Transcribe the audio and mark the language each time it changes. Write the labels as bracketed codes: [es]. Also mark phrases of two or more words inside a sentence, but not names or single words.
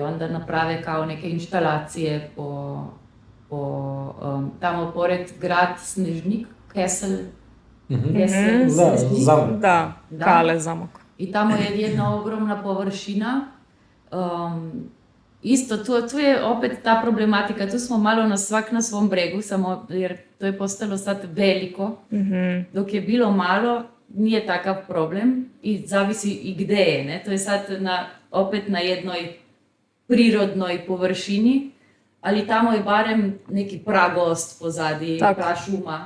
[sr] Онда направе као неке инсталације по тамо поред град Снежник, Кесел. Замок. Кале замок. [mk] И тамо е една огромна површина. Исто, [hr] tu je opet ta problematika. Tu smo malo svak na svom bregu, samo jer to je postalo sad veliko. Dok je bilo malo, nije takav problem i zavisi i gde je. Ne? To je sad opet na jednoj prirodnoj površini, ali tamo je barem neki pragost pozadi, prašuma.